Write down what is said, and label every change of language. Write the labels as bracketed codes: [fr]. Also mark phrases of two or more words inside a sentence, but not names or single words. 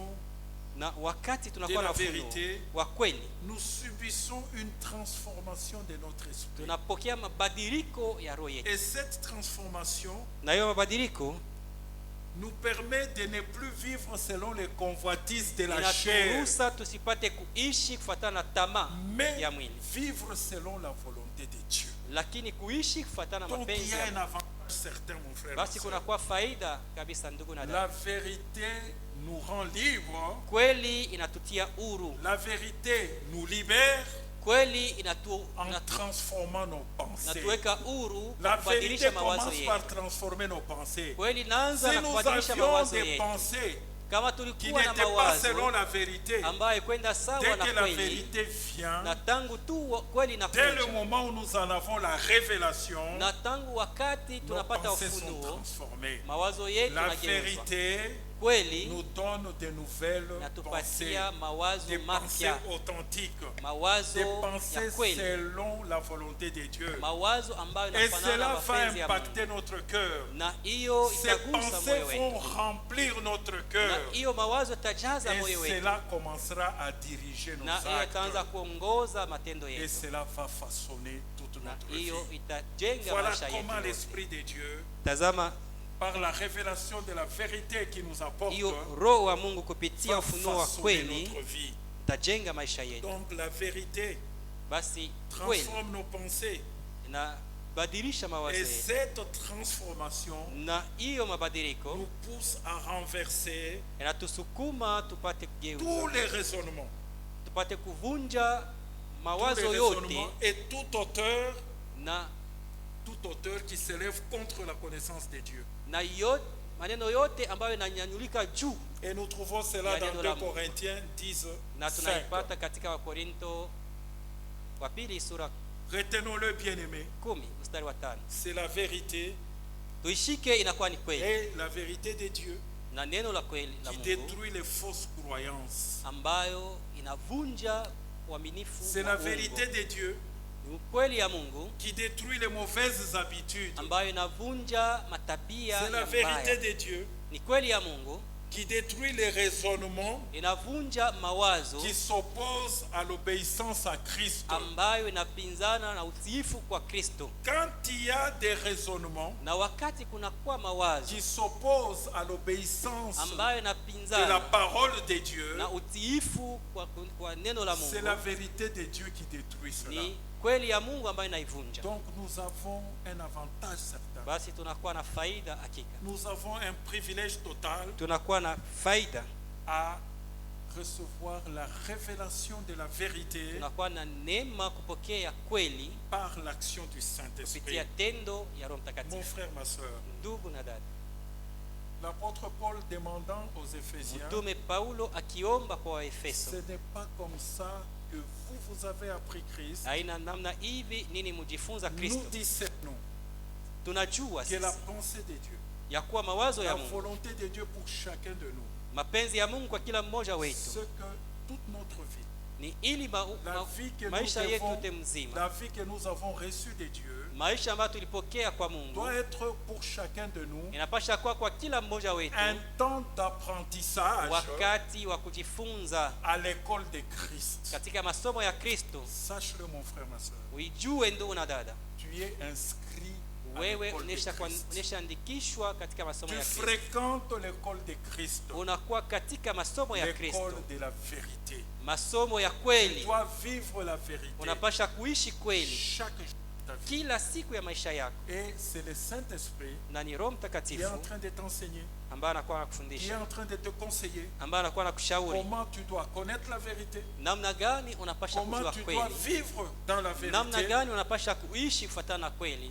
[sw] Na wakati [fr] de [sw] tunakuwa [fr] la [sw] na ufunuo [fr] vérité, [sw] wa kweli, [fr] nous subissons une transformation de notre esprit. [sw] tunapokea mabadiliko ya roho yetu, [fr] Et cette transformation [sw] na hiyo mabadiliko [fr] nous permet de ne plus vivre selon les convoitises de la chair, [sw] inaturuhusa tusipate kuishi kufuatana na tamaa [fr] mais [sw] ya mwili, [fr] vivre selon la volonté de Dieu. [sw] lakini kuishi kufuatana na [fr] Donc il [sw] mapenzi [fr] y a [sw] ya [fr] un [sw] Mungu. [fr] avantage certain, mon frère. ma [sw] Basi [fr] sœur. [sw] kunakuwa faida kabisa, ndugu na [fr] La [sw] dada. [fr] vérité nous rend libres, [sw] Kweli inatutia huru, [fr] la vérité nous libère [sw] kweli [fr] en transformant nos pensées. [sw] inatuweka huru [fr] La [sw] kwa kubadilisha [fr] vérité [sw] mawazo [fr] commence [sw] yetu. [fr] par transformer nos pensées. [sw] Kweli inaanza [fr] Si [sw] na [fr] nous [sw] kubadilisha [fr] avions [sw] mawazo [fr] des [sw] yetu. [fr] pensées [sw] Kama [fr] qui [sw] tulikuwa na [fr] n'étaient pas selon [sw] mawazo [fr] la vérité, [sw] ambayo kwenda sawa [fr] dès [sw] na [fr] que la [sw] kweli, [fr] vérité vient, [sw] na tangu tu kweli [fr] dès le [sw] inakuja, [fr] moment où nous en avons la révélation, [sw] na tangu wakati [fr] nos [sw] tunapata [fr] pensées sont [sw] ufunuo, [fr] transformées. [sw] mawazo yetu [fr] La [sw] yanageuzwa. [fr] vérité [sw] ukweli [fr] nous donne de nouvelles pensées, [sw] natupatia mawazo [fr] des pensées [sw] mapya, [fr] authentiques, [sw] mawazo [fr] des [sw] ya [fr] pensées [sw] kweli, [fr] selon la volonté de Dieu. [sw] mawazo ambayo [fr] Et [sw] yanafanana [fr] cela [sw] na [fr] va [sw] mapenzi ya Mungu. [fr] impacter notre cœur. [sw] Na hiyo [fr] Ces [sw] itagusa [fr] pensées [sw] moyo [fr] vont [sw] wetu, [fr] remplir notre [sw] na [fr] cœur. [sw] hiyo mawazo itajaza [fr] Et [sw] moyo wetu, [fr] cela commencera à diriger nos [sw] na hiyo itaanza [fr] actes. [sw] kuongoza matendo [fr] Et [sw] yetu, [fr] cela va façonner toute [sw] na [fr] notre vie. [sw] hiyo itajenga [fr] Voilà [sw] maisha [fr] comment [sw] yetu. [fr] l'Esprit de Dieu, [sw] Tazama [fr] par la révélation de la vérité qu'il nous apporte, [sw] hiyo Roho wa Mungu kupitia [fr] va [sw] ufunuo wa [fr] façonner [sw] kweli [fr] notre vie. [sw] itajenga maisha yetu. [fr] Donc la vérité [sw] Basi kweli [fr] transforme nos pensées. [sw] inabadilisha mawazo [fr] Et [sw] yetu, [fr] cette transformation [sw] na hiyo mabadiliko [fr] nous pousse à renverser [sw] inatusukuma tupate [fr] tous [sw] kugeuza, [fr] les raisonnements. [sw] tupate kuvunja [fr] Tous les [sw] mawazo yote [fr] raisonnements et tout auteur qui s'élève contre la connaissance de Dieu. [sw] na maneno yote ambayo inanyanyulika juu, [fr] Et nous trouvons cela dans 2 Corinthiens 10, [sw] na [fr] 5. [sw] tunaipata katika Wakorinto wa pili sura [fr] Retenons-le, bien-aimé. [sw] 10 mstari wa 5. [fr] C'est la vérité, [sw] Tuishike inakuwa ni kweli, [fr] et la vérité de Dieu [sw] na neno la kweli la [fr] qui [sw] Mungu [fr] détruit les fausses croyances. [sw] ambayo inavunja uaminifu [fr] C'est [sw] wa [fr] la [sw] uongo. [fr] vérité de Dieu [sw] Ni ukweli ya Mungu [fr] qui détruit les mauvaises habitudes. [sw] ambayo inavunja matabia [fr] C'est la [sw] ya [fr] vérité [sw] mbaya. [fr] de Dieu [sw] Ni kweli ya Mungu [fr] qui détruit les raisonnements [sw] inavunja mawazo [fr] qui s'opposent à l'obéissance à Christ. [sw] ambayo inapinzana na utiifu kwa Kristo. [fr] Quand il y a des raisonnements [sw] Na wakati kunakuwa mawazo [fr] qui s'opposent à l'obéissance [sw] ambayo [fr] de la [sw] inapinzana [fr] parole de Dieu, [sw] na utiifu kwa neno la [fr] c'est la [sw] Mungu, [fr] vérité de Dieu qui détruit cela. [sw] ni kweli ya Mungu ambayo inaivunja. [fr] Donc nous avons un avantage certain. [sw] Basi tunakuwa na faida hakika, [fr] Nous avons un privilège total [sw] tunakuwa na faida, [fr] à recevoir la révélation de la vérité [sw] tunakuwa na neema kupokea kweli [fr] par l'action du Saint-Esprit. [sw] kupitia tendo ya Roho [fr] Mon [sw] Mtakatifu. [fr] frère, ma soeur, [sw] Ndugu na dada, [fr] l'apôtre Paul demandant aux Éphésiens, [sw] Mtume Paulo akiomba kwa [fr] ce [sw] Waefeso, [fr] n'est pas comme ça que vous avez appris Christ. [sw] haina namna hivi nini mujifunza [fr] Nous [sw] Kristo. [fr] discernons [sw] Tunajua [fr] que la [sw] sisi [fr] pensée de Dieu, [sw] ya kuwa mawazo [fr] la [sw] ya Mungu, [fr] volonté de Dieu pour chacun de nous, [sw] mapenzi ya Mungu kwa kila mmoja [fr] ce [sw] wetu [fr] que toute notre vie, [sw] ni ili [fr] la vie que nous [sw] maisha yetu [fr] devons, [sw] yote mzima, [fr] la vie que nous avons reçue de Dieu, [sw] maisha ambayo tulipokea kwa Mungu [fr] doit être pour chacun de nous [sw] inapasha kuwa kwa kila mmoja wetu [fr] un temps d'apprentissage [sw] wakati wa kujifunza [fr] à l'école de Christ. [sw] katika masomo ya Kristo. [fr] Sache-le, mon frère, ma soeur. [sw] Uijue ndugu na dada, [fr] Tu es inscrit à [sw] wewe [fr] l'école de Christ. [sw] uneshaandikishwa katika masomo [fr] Tu [sw] ya Kristo, [fr] fréquentes l'école de Christ, [sw] unakuwa katika masomo ya Kristo, [fr] l'école de la vérité. [sw] masomo ya [fr] Tu [sw] kweli. [fr] dois vivre la vérité [sw] Unapasha kuishi kweli [fr] chaque jour de ta vie. [sw] kila siku ya maisha yako, [fr] Et c'est le Saint-Esprit [sw] na ni Roho [fr] qui est [sw] Mtakatifu [fr] en train de t'enseigner, [sw] ambaye anakuwa [fr] qui est [sw] anakufundisha, [fr] en train de te conseiller [sw] ambaye anakuwa anakushauri [fr] comment tu dois connaître la vérité, [sw] namna gani unapasha [fr] comment [sw] kujua [fr] tu dois [sw] kweli, [fr] vivre dans la [sw] namna [fr] vérité [sw] gani unapasha kuishi kufuatana na kweli,